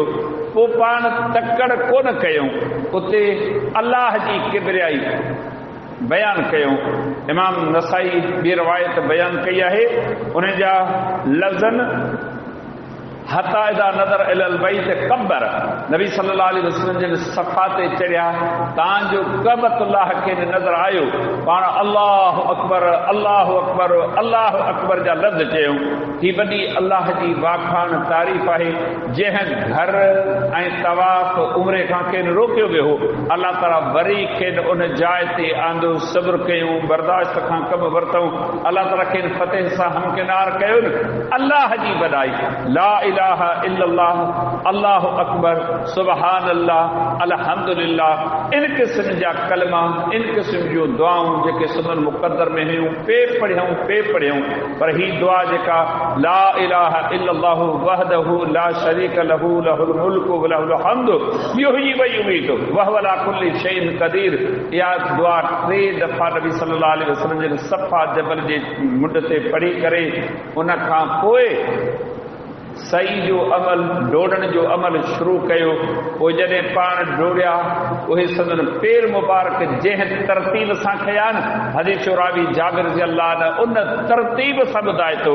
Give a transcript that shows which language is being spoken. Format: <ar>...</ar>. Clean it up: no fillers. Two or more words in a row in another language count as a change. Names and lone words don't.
<sd>पोइ पाण तकड़ कोन कयूं, उते अल्लाह जी किबरियाई बयानु कयूं। इमाम नसाई ॿी रवायत बयानु कई आहे, उन जा लफ़्ज़नि</sd> <ar>حتى إذا نظر إلى البيت كبر,</ar> <sd>नबी</sd> <ar>صلى الله عليه وسلم</ar> <sd>जन सफ़ा ते चढ़िया, तव्हांजो काबतुल्लाह खे नज़र आयो, पाण</sd> <ar>الله أكبر الله أكبر الله أكبر</ar> <sd>जा लफ़्ज़ चयूं। ही वॾी अल्लाह जी वाखाण तारीफ़ आहे, जंहिं घर ऐं तवाफ़ उम्रे खां खेनि रोकियो वियो हो, अल्लाह ताला वरी खेनि उन जाइ ते आंदो, सब्र कयूं, बर्दाश्त खां कमु वरितऊं। अल्लाह ताला खेनि फ़तेह सां हमकिनार कयो न। अल्लाह जी वॾाई,</sd> <ar>لا إله إلا الله، الله أكبر، سبحان الله، الحمد لله,</ar> <sd>इन क़िस्म जा कलमा, इन क़िस्म जूं दुआऊं जेके सुनन मुक़द्दर में हुयूं पे पढ़ियूं। पर ही दुआ जेका</sd> <ar>لا إله إلا الله وحده لا شريك له له الملك وله الحمد يحيي ويميت وهو على كل شيء قدير,</ar> <sd>इहा दुआ 3 दफ़ा नबी</sd> <ar>صلى الله عليه وسلم</ar> <sd>जे सफ़ा जबल जे मुंड ते पढ़ी करे उन खां पोइ सही जो अमल, डोड़ण जो अमल शुरू कयो। पोइ जॾहिं पाण डोड़िया, उहे संदन पेर मुबारक जंहिं तरतीब सां खया न, हदीस रावी जाबिर</sd> <ar>رضي الله عنه</ar> <sd>उन तरतीब सां ॿुधाए थो।</sd>